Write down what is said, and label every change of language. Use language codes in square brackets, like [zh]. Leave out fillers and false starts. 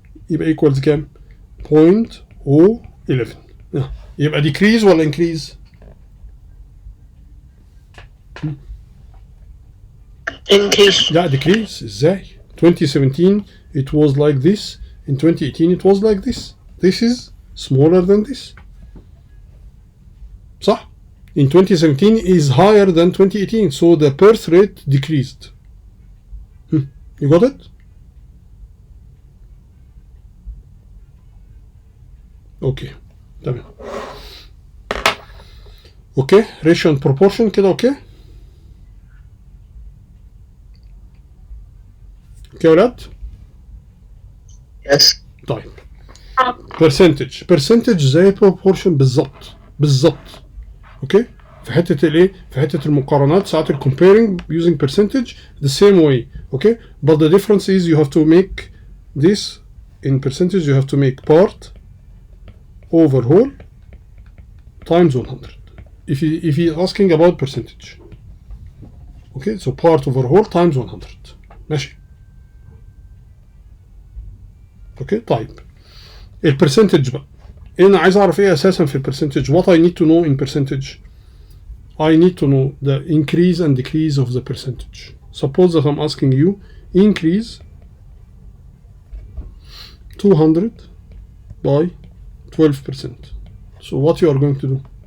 [ar] يبقى equals كام؟ 0.011. يبقى decrease ولا increase؟ [en] Increase. [ar] لا decrease. ازاي؟ [en] 2017 it was like this. In 2018 it was like this. This is smaller than this. صح؟ In 2017 is higher than 2018, so the birth rate decreased. You got it? [ar] اوكي تمام. اوكي ratio and proportion كده. اوكي اوكي يا ولاد. [en] Yes. [ar] طيب percentage زي proportion بالظبط. اوكي، في حته الايه، في حته المقارنات ساعات [en] comparing using percentage the same way. Okay, but the difference is you have to make this in percentage. You have to make part over whole times 100 if he is asking about percentage. Okay, so part over whole times 100. ماشي. [ar] اوكي طيب البرسنتج بقى، انا عايز اعرف ايه اساسا في البرسنتج. [en] what I need to know in percentage. I need to know the increase and decrease of the percentage. Suppose that I'm asking you increase 200 by 12%. So what you are going to do?